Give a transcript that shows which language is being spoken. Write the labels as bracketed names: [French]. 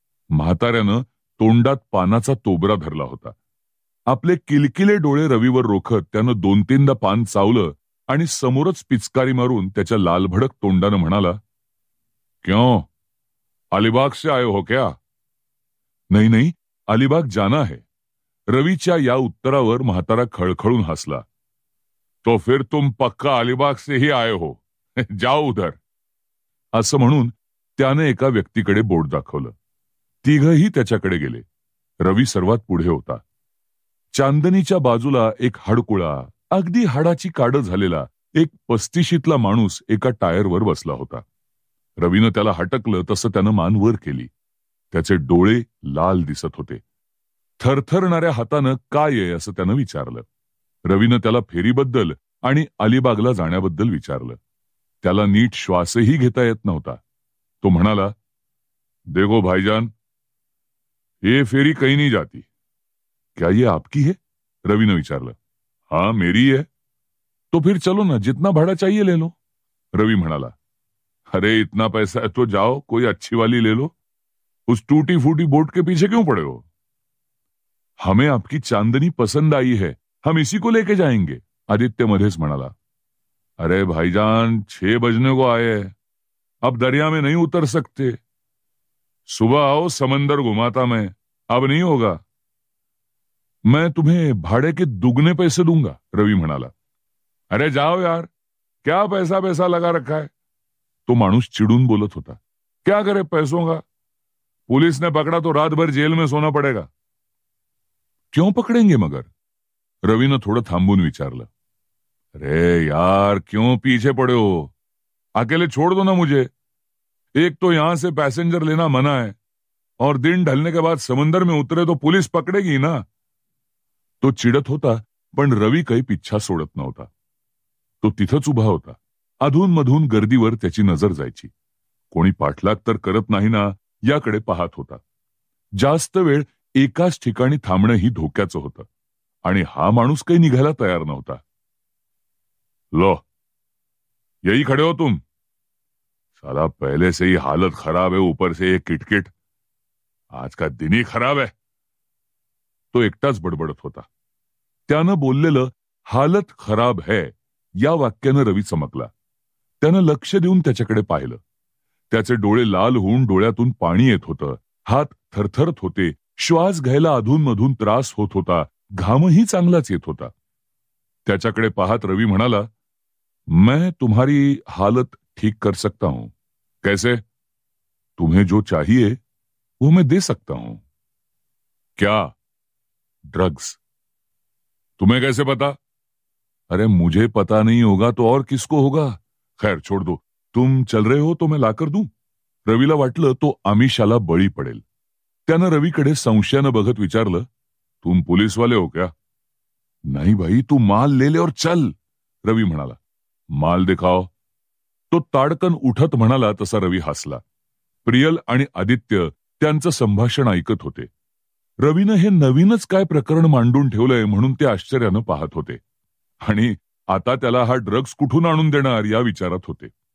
[Marathi] म्हाताऱ्यानं तोंडात पानाचा तोबरा धरला होता. आपले किलकिले डोळे रवीवर रोखत त्यानं 2-3दा पान चावलं आणि समोरच पिचकारी मारून त्याच्या लालभडक तोंडानं म्हणाला, [Hindi] क्यों, अलिबाग से आए हो क्या? नहीं नहीं, अलिबाग जाना है. [Marathi] रवीच्या या उत्तरावर म्हातारा खळखळून हसला. [Hindi] तो फिर तुम पक्का अलिबाग से ही आए हो. जाओ उधर. [Marathi] असं म्हणून त्याने एका व्यक्तीकडे बोट दाखवलं. तिघही त्याच्याकडे गेले. रवी सर्वात पुढे होता. चांदणीच्या बाजूला एक हाडकुळा, अगदी हाडाची काडं झालेला एक 35शीतला माणूस एका टायरवर बसला होता. रवीनं त्याला हटकलं तसं त्यानं मान वर केली. त्याचे डोळे लाल दिसत होते. थरथरणाऱ्या हातानं काय आहे असं त्यानं विचारलं. रवीनं त्याला फेरीबद्दल आणि अलिबागला जाण्याबद्दल विचारलं. त्याला नीट श्वासही घेता येत नव्हता. तो म्हणाला, [Hindi] देखो भाईजान, ये फेरी कहीं नहीं जाती. क्या ये आपकी है? [Marathi] रवीनं विचारलं. [Hindi] हाँ मेरी है. तो फिर चलो ना, जितना भाड़ा चाहिए ले लो. [Marathi] रवी म्हणाला, [Hindi] अरे इतना पैसा है तो जाओ, कोई अच्छी वाली ले लो. उस टूटी फूटी बोट के पीछे क्यों पड़े हो? हमें आपकी चांदनी पसंद आई है, हम इसी को लेके जाएंगे. [Marathi] आदित्य मध्येच म्हणाला, [Hindi] अरे भाईजान 6 बजने को आए हैं, अब दरिया में नहीं उतर सकते. सुबह आओ, समंदर घुमाता मैं, अब नहीं होगा. मैं तुम्हें भाड़े के दुगने पैसे दूंगा. [Marathi] रवी म्हणाला. [Hindi] अरे जाओ यार, क्या पैसा पैसा लगा रखा है. [Marathi] तो माणूस चिडून बोलत होता. [Hindi] क्या करे पैसों का, पुलिस ने पकड़ा तो रात भर जेल में सोना पड़ेगा. क्यों पकड़ेंगे मगर? [Marathi] रवीनं थोडं थांबून विचारलं. [Hindi] अरे यार, क्यों पीछे पड़े हो, अकेले छोड़ दो ना मुझे. एक तो यहां से पैसेंजर लेना मना है, और दिन ढलने के बाद समंदर में उतरे तो पुलिस पकड़ेगी ना. [Marathi] तो चिडत होता, पण रवी काही पिच्छा सोडत नव्हता. तो तिथंच उभा होता. अधूनमधून गर्दीवर त्याची नजर जायची. कोणी पाठलाग तर करत नाही ना याकडे पाहत होता. जास्त वेळ एकाच ठिकाणी थांबणं ही धोक्याचं होतं, आणि हा माणूस काही निघायला तयार नव्हता. [Hindi] लो, यही खड़े हो तुम? साला पहले से ही हालत खराब है, ऊपर से ये किटकिट, आज का दिन ही खराब है. [Marathi] तो एकटाच बडबडत होता. त्यानं बोललेलं [Hindi] हालत खराब है [Marathi] या वाक्यानं रवी चमकला. त्यानं लक्ष देऊन त्याच्याकडे पाहिलं. त्याचे डोळे लाल होऊन डोळ्यातून पाणी येत होतं. हात थरथरत होते. श्वास घ्यायला अधूनमधून त्रास होत होता. घामही चांगलाच येत होता. त्याच्याकडे पाहत रवी म्हणाला, [Hindi] मैं तुम्हारी हालत ठीक कर सकता हूं. कैसे? तुम्हें जो चाहिए वो मैं दे सकता हूं. क्या? ड्रग्स. तुम्हें कैसे पता? अरे मुझे पता नहीं होगा तो और किसको होगा. खैर छोड़ दो, तुम चल रहे हो तो मैं लाकर दूं. [Marathi] रवीला वाटलं तो आमिषाला बळी पडेल. त्यानं रवीकडे संशयानं बघत विचारलं, [Hindi] तुम पुलिस वाले हो क्या? नहीं भाई, तू माल ले ले और चल. [Marathi] रवी म्हणाला. [Hindi] माल दिखाओ. [Marathi] तो ताडकन उठत म्हणाला तसा रवी हसला. प्रियल आणि आदित्य त्यांचं संभाषण ऐकत होते. रवीनं हे नवीनच काय प्रकरण मांडून ठेवलंय म्हणून ते आश्चर्यानं पाहत होते, आणि आता त्याला हा ड्रग्ज कुठून आणून देणार या विचारात होते.